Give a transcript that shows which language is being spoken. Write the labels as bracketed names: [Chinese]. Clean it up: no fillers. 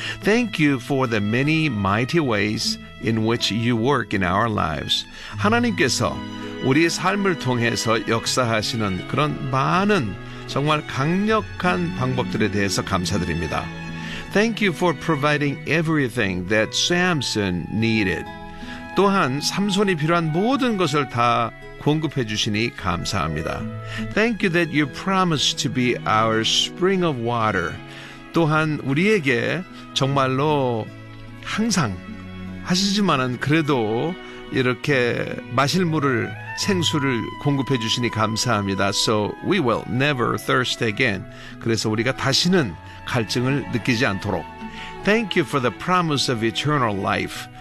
[English] Thank you for the many mighty ways in which you work in our lives. [Korean] 하나님께서 우리의 삶을 통해서 역사하시는 그런 많은 정말 강력한 방법들에 대해서 감사드립니다. [English] Thank you for providing everything that Samson needed. [Korean] 또한 삼손이 필요한 모든 것을 다 공급해 주시니 감사합니다. [English] Thank you that you promised to be our spring of water. [Korean] 또한 우리에게 정말로 항상 하시지만은 그래도 이렇게 마실 물을 생수를 공급해 주시니 감사합니다. [English] So we will never thirst again. [Korean] 그래서 우리가 다시는 갈증을 느끼지 않도록. [English] Thank you for the promise of eternal life.